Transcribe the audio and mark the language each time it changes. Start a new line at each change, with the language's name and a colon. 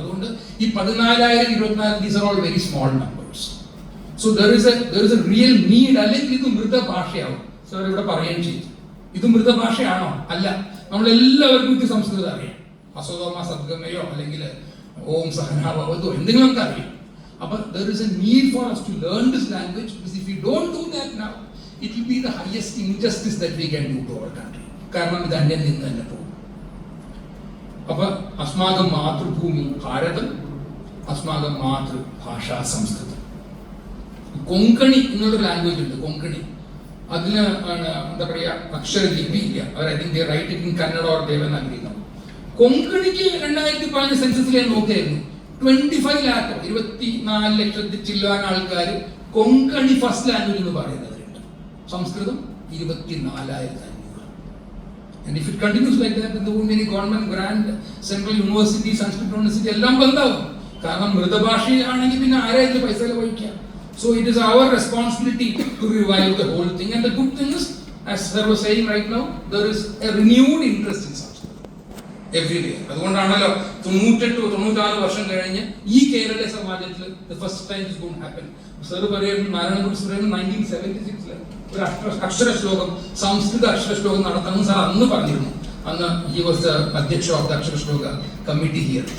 Malayalam: അതുകൊണ്ട് ഈ
English: 14,000, 24, these are all very small numbers. So there is a real need.
Malayalam: അല്ലെങ്കിൽ ഇത് മൃതഭാഷയാവും. സാർ ഇവിടെ പറയുകയും ചെയ്തു, ഇത് മൃതഭാഷയാണോ? അല്ല. നമ്മളെല്ലാവർക്കും ഇത് സംസ്കൃതം അറിയാം.
Sanskrit: അസോതോമ സദ്ഗമയോ
Malayalam: അല്ലെങ്കിൽ
Sanskrit: ഓം സഹനാഭവതോ
Malayalam: എന്തെങ്കിലും നമുക്ക് അറിയാം.
English: അപ്പൊ there is a need for us to learn this language, because if we don't do that now, it will be the highest injustice that we can do to our country.
Malayalam: കാരണം ഇത് അന്യം നിന്ന് തന്നെ പോകും. അപ്പൊ
Sanskrit: അസ്മാകം മാതൃഭൂമി ഭാരതം, അസ്മാകം മാതൃഭാഷ സംസ്കൃതം.
Malayalam: കൊങ്കണി എന്നൊരു ലാംഗ്വേജ് ഉണ്ട്, കൊങ്കണി. അതിന് എന്താ പറയാ, അക്ഷരലിപി ഇല്ല. അവർ
English: I think they write it in Kannada or Devanagari.
Malayalam: കൊങ്കണിക്ക് 2015 സെൻസസിൽ ഞാൻ നോക്കിയായിരുന്നു 25 lakh, 24 ലക്ഷത്തിൽ ചില്ലാൻ ആൾക്കാർ കൊങ്കണി ഫസ്റ്റ് ലാംഗ്വേജ് എന്ന് പറയുന്നവരുണ്ട്.
English: Sanskrit 24,500. And if it continues like that, then there won't be any government grant, central university, Sanskrit university
Malayalam: എല്ലാം ബന്ധാവും. കാരണം മൃതഭാഷയാണെങ്കിൽ പിന്നെ ആരാ ഇത് പൈസ വഹിക്കാം?
English: So it is our responsibility to revive the whole thing. And the good thing is, as sir was saying right now, there is a renewed interest in Sanskrit. Every day.
Malayalam: അതുകൊണ്ടാണല്ലോ 98-96 വർഷം കഴിഞ്ഞ് ഈ Kerala സമാജത്തിൽ
English: First time is going happen.
Malayalam: Sir പറയുന്നു, Narayana Guru sir 1976 ഒരു അക്ഷര ശ്ലോകം, സംസ്കൃത അക്ഷര ശ്ലോകം നടത്തണം സാർ അന്ന് പറഞ്ഞിരുന്നു.
English: അന്ന് he was the അധ്യക്ഷ of the Akshara Shloka committee here.